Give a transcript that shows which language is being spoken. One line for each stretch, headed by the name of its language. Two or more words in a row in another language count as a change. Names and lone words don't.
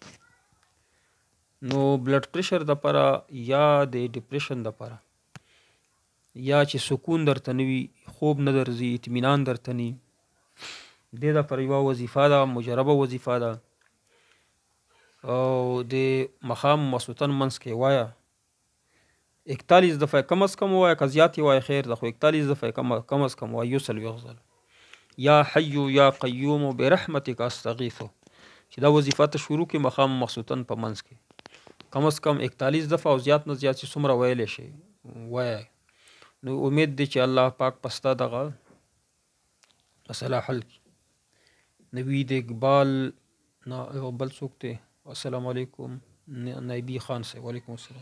Pashto: نو
English: blood pressure
Pashto: دپاره یا د ډپریشن دپاره یا چې سکون درته نه وي، خوب نه درځي، اطمینان درته نه وي، دې دپاره یوه وظیفه ده، مجربه وظیفه ده، او د ماښام ماسخوتن منځ کې وایه 41 دفعه
Urdu: کم از کم
Pashto: وایه، که زیات یې وایه خیر ده، خو 41 دفعه
Urdu: کم از کم
Pashto: وایه، 40 ځله
Arabic: یا حی یا قیوم برحمتک استغیث،
Pashto: چې دا وظیفه ته شروع کې ماښام ماسخوتن په منځ کې
Urdu: کم از کم
Pashto: 41 دفعه او زیات نه زیات چې څومره ویلی شي وایه. نو امید دی چې الله پاک پستا دغه مسله حل کړي. نوید اقبال بل څوک دی؟
Arabic: السلام علیکم نایبی خان صاحب. وعلیکم السلام.